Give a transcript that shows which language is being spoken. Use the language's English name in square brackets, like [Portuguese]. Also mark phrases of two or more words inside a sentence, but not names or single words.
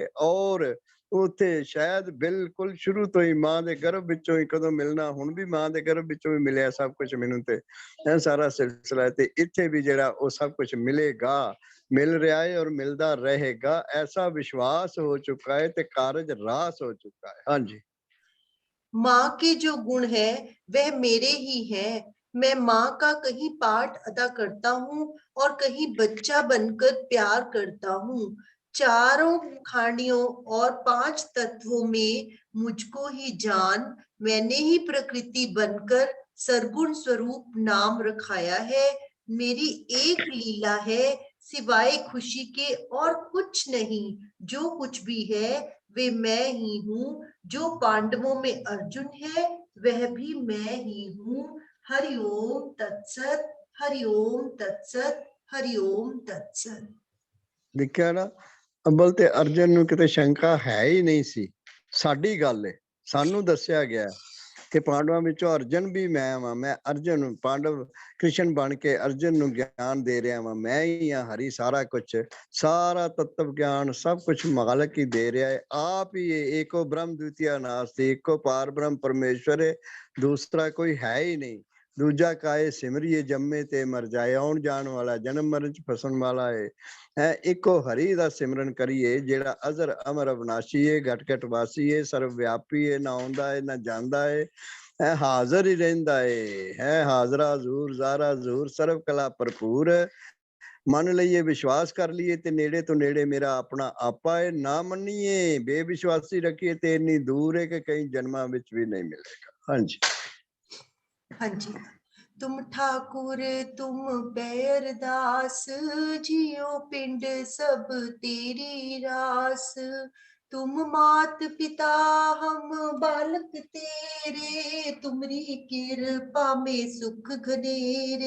[Punjabi] ਔਰ ਉੱਥੇ ਸ਼ਾਇਦ ਬਿਲਕੁਲ ਸ਼ੁਰੂ ਤੋਂ ਹੀ ਮਾਂ ਦੇ ਗਰਭ ਵਿੱਚੋਂ ਹੀ ਕਦੋਂ ਮਿਲਣਾ, ਹੁਣ ਵੀ ਮਾਂ ਦੇ ਗਰਭ ਵਿੱਚੋਂ ਹੀ ਮਿਲਿਆ ਸਭ ਕੁਝ ਮੈਨੂੰ ਤੇ ਇਹ ਸਾਰਾ ਸਿਲਸਿਲਾ। ਤੇ ਇੱਥੇ ਵੀ ਜਿਹੜਾ ਉਹ ਸਭ ਕੁਝ ਮਿਲੇਗਾ, ਮਿਲ ਰਿਹਾ ਹੈ ਔਰ ਮਿਲਦਾ ਰਹੇਗਾ, ਐਸਾ ਵਿਸ਼ਵਾਸ ਹੋ ਚੁੱਕਾ ਹੈ ਤੇ ਕਾਰਜ ਰਾਸ ਹੋ ਚੁੱਕਾ ਹੈ। ਹਾਂਜੀ। [Hindi] माँ के जो गुण है वह मेरे ही है। मैं माँ का कहीं पार्ट अदा करता हूँ और कहीं बच्चा बनकर प्यार करता हूँ। चारों खानियों और 5 तत्वों में मुझको ही जान, मैंने ही प्रकृति बनकर सरगुण स्वरूप नाम रखाया है। मेरी एक लीला है सिवाय खुशी के और कुछ नहीं। जो कुछ भी है वे मैं ही हूँ। जो पांडवों में अर्जुन है वह भी मैं ही हूँ। [Sanskrit] हरिओम तत्सत, हरिओम तत्सत, हरिओम तत्सत। [Punjabi] ਦੇਖਿਆ ਨਾ, ਅੱਬਲ ਤੇ ਅਰਜਨ ਨੂੰ ਕਿਤੇ ਸ਼ੰਕਾ ਹੈ ਹੀ ਨਹੀਂ ਸੀ। ਸਾਡੀ ਗੱਲ ਏ, ਸਾਨੂੰ ਦੱਸਿਆ ਗਿਆ ਕਿ ਪਾਂਡਵਾਂ ਵਿੱਚੋਂ ਅਰਜਨ ਵੀ ਮੈਂ ਵਾਂ, ਮੈਂ ਅਰਜਨ ਪਾਂਡਵ ਕ੍ਰਿਸ਼ਨ ਬਣ ਕੇ ਅਰਜਨ ਨੂੰ ਗਿਆਨ ਦੇ ਰਿਹਾ ਵਾਂ, ਮੈਂ ਹੀ ਆ ਹਰੀ, ਸਾਰਾ ਕੁਛ, ਸਾਰਾ ਤਤਵ ਗਿਆਨ ਸਭ ਕੁਛ ਮਾਲਕ ਹੀ ਦੇ ਰਿਹਾ ਹੈ, ਆਪ ਹੀ ਏਕੋ ਬ੍ਰਹਮ [Sanskrit] द्वितीय नास्ति, [Punjabi] ਏਕੋ ਪਾਰ ਬ੍ਰਹਮ ਪਰਮੇਸ਼ਵਰ ਹੈ, ਦੂਸਰਾ ਕੋਈ ਹੈ ਹੀ ਨਹੀਂ। ਦੂਜਾ ਕਾਏ ਸਿਮਰਿਏ ਜੰਮੇ ਤੇ ਮਰ ਜਾਏ, ਆਉਣ ਜਾਣ ਵਾਲਾ, ਜਨਮ ਮਰਨ ਚ ਫਸਣ ਵਾਲਾ ਹੈ। ਇੱਕੋ ਹਰੀ ਦਾ ਸਿਮਰਨ ਕਰੀਏ ਜਿਹੜਾ ਅਜ਼ਰ ਅਮਰ ਅਵਿਨਾਸ਼ੀ ਹੈ, ਘਟ ਘਟ ਵਾਸੀ ਹੈ, ਸਰਵ ਵਿਆਪੀ ਹੈ, ਨਾ ਆਉਂਦਾ ਹੈ ਨਾ ਜਾਂਦਾ ਹੈ, ਹਾਜ਼ਰ ਹੀ ਰਹਿੰਦਾ ਹੈ ਹਾਜ਼ਰਾ ਹਜ਼ੂਰ ਜ਼ਾਰਾ ਹਜ਼ੂਰ, ਸਰਵ ਕਲਾ ਭਰਪੂਰ। ਮੰਨ ਲਈਏ, ਵਿਸ਼ਵਾਸ ਕਰ ਲਈਏ ਤੇ ਨੇੜੇ ਤੋਂ ਨੇੜੇ ਮੇਰਾ ਆਪਣਾ ਆਪਾ ਹੈ, ਨਾ ਮੰਨੀਏ ਬੇਵਿਸ਼ਵਾਸੀ ਰੱਖੀਏ ਤੇ ਇੰਨੀ ਦੂਰ ਹੈ ਕਿ ਕਈ ਜਨਮਾਂ ਵਿੱਚ ਵੀ ਨਹੀਂ ਮਿਲੇਗਾ। ਹਾਂਜੀ ਹਾਂਜੀ। [Hindi] तुम ठाकुर तुम पैर दास, जियो पिंड सब तेरी रास। तुम मात पिता हम बालक तेरे, तुमरी कृपा में सुख घनेरे।